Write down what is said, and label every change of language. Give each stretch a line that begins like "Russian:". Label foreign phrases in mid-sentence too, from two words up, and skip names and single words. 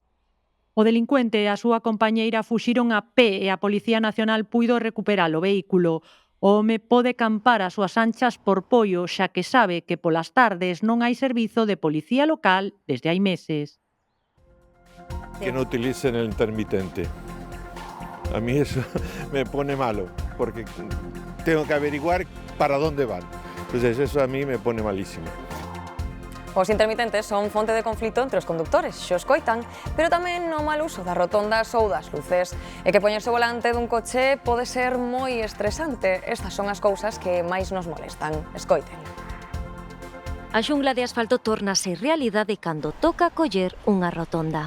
Galician: O delincuente e a súa compañeira fuxiron a pé e a Policía Nacional puido recuperar o vehículo. O home pode campar as súas anchas por Poio, xa que sabe que polas tardes non hai servizo de policía local desde hai meses.
Spanish: Que no utilicen el intermitente. A mí eso me pone malo, porque tengo que averiguar para dónde van. Entonces eso a mí me pone malísimo.
Galician: Os intermitentes son fonte de conflito entre os condutores, xo escoitan, pero tamén no mal uso das rotondas ou das luces. E que poñerse o volante dun coche pode ser moi estresante. Estas son as cousas que máis nos molestan. Escoiten. A xungla de asfalto tórnase realidade cando toca coller unha rotonda.